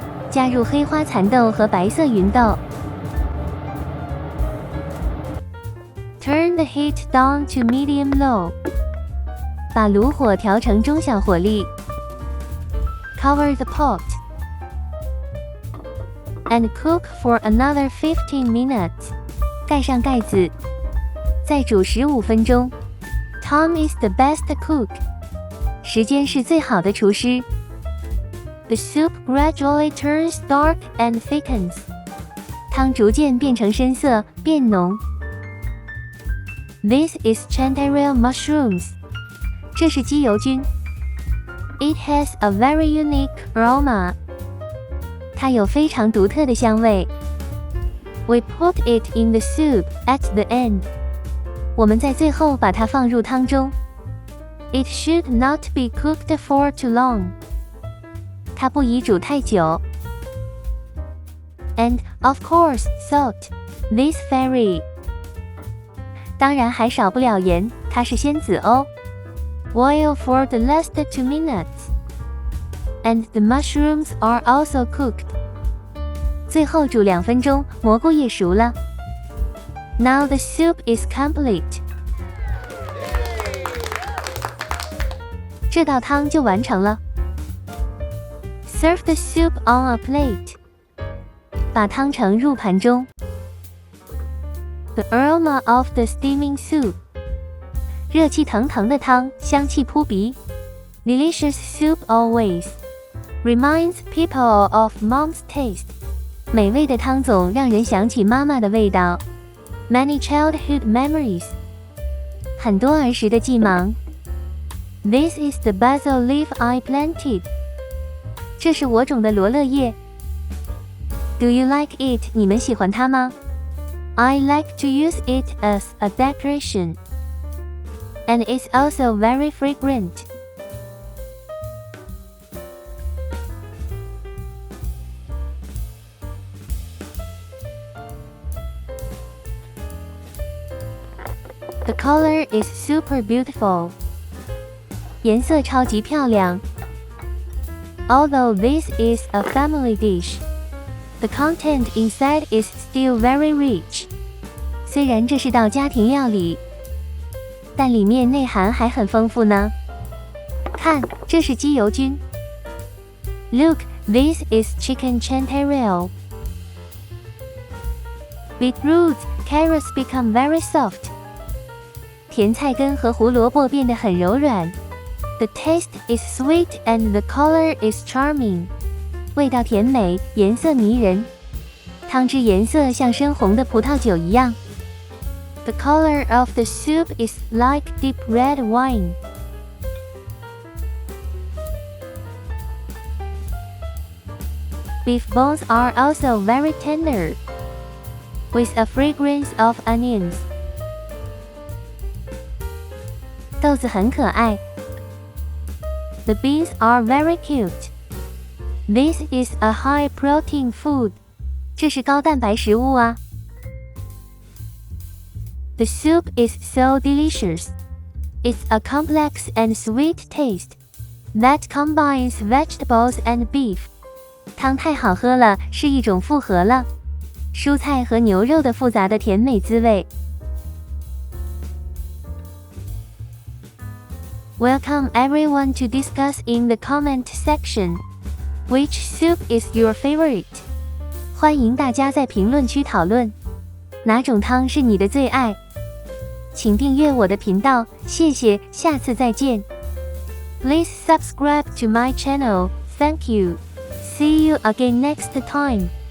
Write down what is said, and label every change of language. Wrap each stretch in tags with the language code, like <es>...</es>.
<zh>加入黑花蚕豆和白色芸豆。</zh> <en>Turn the heat down to medium-low.</en> <zh>把炉火调成中小火力。</zh> <en>Cover the pot and cook for another 15 minutes.</en> <zh>盖上盖子，再煮15分钟。</zh> <en>Time is the best cook.</en> <zh>时间是最好的厨师。</zh> <en>The soup gradually turns dark and thickens.</en> <zh>汤逐渐变成深色，变浓。</zh> <en>This is chanterelle mushrooms.</en> <zh>这是鸡油菌。</zh> <en>It has a very unique aroma.</en> <zh>它有非常独特的香味。</zh> <en>We put it in the soup at the end.</en> <zh>我们在最后把它放入汤中。</zh> <en>It should not be cooked for too long.</en> <zh>它不宜煮太久。</zh> <en>And, of course, salt. This fairy.</en> <zh>当然还少不了盐，它是仙子哦。</zh> <en>Boil for the last 2 minutes. And the mushrooms are also cooked.</en> <zh>最后煮2分钟，蘑菇也熟了。</zh> <en>Now the soup is complete.</en> <zh>这道汤就完成了。</zh> <en>Serve the soup on a plate.</en> <zh>把汤盛入盘中。</zh> <en>The aroma of the steaming soup.</en> <zh>热气腾腾的汤，香气扑鼻。</zh> <en>Delicious soup always reminds people of mom's taste.</en> <zh>美味的汤总让人想起妈妈的味道。</zh> <en>Many childhood memories.</en> <zh>很多儿时的记忆。</zh> <en>This is the basil leaf I planted.</en> <zh>这是我种的罗勒叶。</zh> <en>Do you like it?</en> <zh>你们喜欢它吗？</zh> <en>I like to use it as a decoration. And it's also very fragrant. The color is super beautiful.</en> <zh>颜色超级漂亮。</zh> <en>Although this is a family dish, the content inside is still very rich.</en> <zh>虽然这是道家庭料理，但里面内涵还很丰富呢。看，这是鸡油菌。</zh> <en>Look, this is chicken chanterelle. Beetroots, carrots become very soft.</en> <zh>甜菜根和胡萝卜变得很柔软。</zh> <en>The taste is sweet and the color is charming.</en> <zh>味道甜美，颜色迷人。汤汁颜色像深红的葡萄酒一样。</zh> <en>The color of the soup is like deep red wine. Beef bones are also very tender, with a fragrance of onions.</en> <zh>豆子很可爱。</zh> <en>The beans are very cute. This is a high-protein food.</en> <zh>这是高蛋白食物啊。</zh> <en>The soup is so delicious. It's a complex and sweet taste that combines vegetables and beef.</en> <zh>汤太好喝了，是一种复合了蔬菜和牛肉的复杂的甜美滋味。</zh> <en>Welcome everyone to discuss in the comment section. Which soup is your favorite?</en> <zh>欢迎大家在评论区讨论，哪种汤是你的最爱？请订阅我的频道，谢谢，下次再见。</zh> <en>Please subscribe to my channel. Thank you. See you again next time.</en>